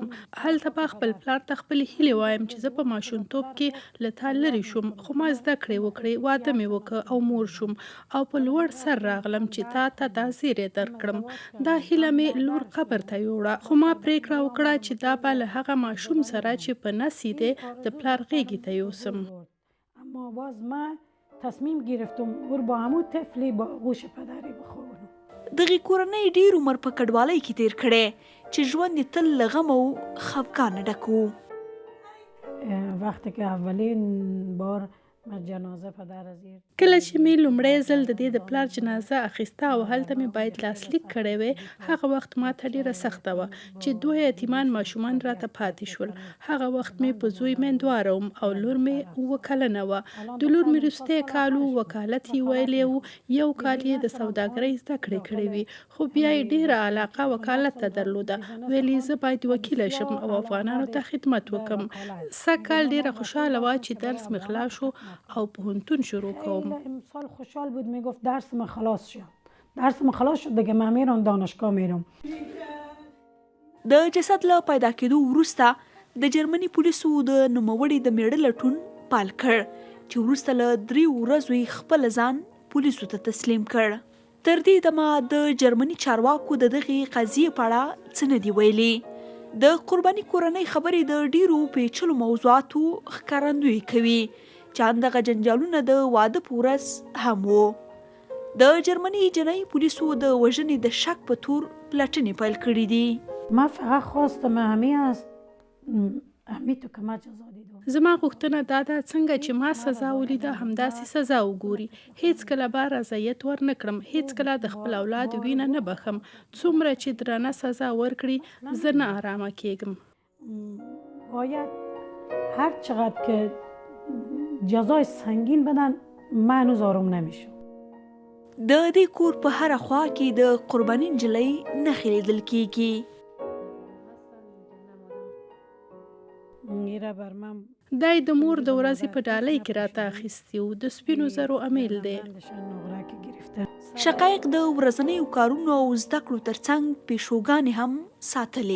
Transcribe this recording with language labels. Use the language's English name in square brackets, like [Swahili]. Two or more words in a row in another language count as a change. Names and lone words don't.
[Pashto] هلته به خپل پلار ته خپلې هیلې وایم چې زه په ماشومتوب کې له تا لرې شوم، خو ما زده کړې وکړې، واده مې وکړ او مور شوم او په لوړ سر راغلم چې تا ته دا زیری درکړم. دا هیله مې لور قبر ته یوړه، خو ما پرېکړه وکړه چې دا به له هغه ماشوم سره چې په نس یې دی د پلار غېږې ته یوسم. [Persian] اما باز ما تصمیم گرفتم ور با همون طفلی با غوش پدری بخوابونم. [Pashto] دغې کورنۍ ډېر عمر په کډوالۍ کې تیر کړی چې ژوند یې تل له غم او خفګانه ډک و. [Persian] وقتی که اولین بار جنازه پدر از [Pashto] کله چې مې لومړی ځل د دې د پلار جنازه اخیسته او هلته مې باید لاسلیک کړی وی، هغه وخت ما ته ډېره سخته وه چې 2 یتیمان ماشومان راته پاتې شول. هغه وخت مې په زوی میندواره وم او لور مې 7 کلنه وه. د لور مې وروستی کال و، وکالت یې ویلی و، 1 کال یې د سوداګرۍ زده کړې کړې وي، خو بیا یې ډېره علاقه وکالت ته درلوده. ویل یې زه باید وکیله شم او افغانانو ته خدمت وکړم. سږ کال ډېره خوشحاله وه چې درس مې خلاص شو او پوهنتون شروع کوم. [Persian] امسال خوشحال بود، میگفت درس من خلاص شد دیگه من میرم دانشگاه میرم. [Pashto] د جسد له پیدا کېدو وروسته د جرمني پولیسو د نوموړي د میړه لټون پیل کړ چې وروسته له 3 ورځو یې خپل ځان پولیسو ته تسلیم کړ. تر دې دمه د جرمني چارواکو د دغې قضیې په اړه څه نه دي ویلي. د قرباني کورنۍ خبرې د ډیرو پیچلو موضوعاتو ښکارندویي کوي چې همدغه جنجالونه د واده په ورځ هم وو. د جرمني جنایي پولیسو د وژنې د شک په تور پلټنې پیل کړي دي. [Persian] ما فقط خواستم همین تو که ما جزا دیدم. [Pashto] زما غوښتنه دا ده څنګه چې ما سزا ولیده همداسې سزا وګوري. هیڅکله به رضایت ورنه کړم، هیڅکله د خپل اولاد وینه نه بخم. څومره چې درنه سزا ورکړي زه نه آرامه کیږم. [Persian] باید هر چقدر که جزای سنگین بدن من هنوز آروم نمیشم. [Pashto] د دې کور په هره خوا کې د قرباني نجلۍ نښې لیدل کیږي. دای د مور د ورځې په ډالۍ کې راته اخیستی و، د سپینو زرو امیل دی. شقایق د ورځنیو کارونو او زده کړو ترڅنګ پیشوګانې هم ساتلې.